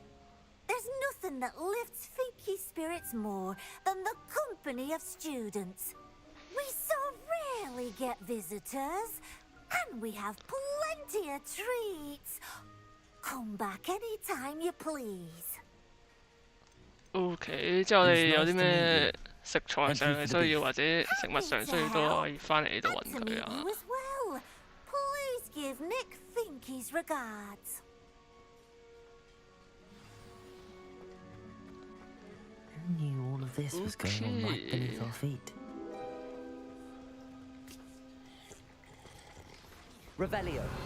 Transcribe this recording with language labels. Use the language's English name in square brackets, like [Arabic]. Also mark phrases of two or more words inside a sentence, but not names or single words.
[English] There's nothing that lifts Finky's spirits more than the company of students. We so rarely get visitors, and we have plenty of treats. Come back any time you please. [Cantonese] OK，之後我哋有啲咩食材上嘅需要或者食物上需要都可以翻嚟呢度揾佢啊。 [English] You as well. Please give Nick Finky's regards. Who knew all of this was going on right beneath our feet? Revelio.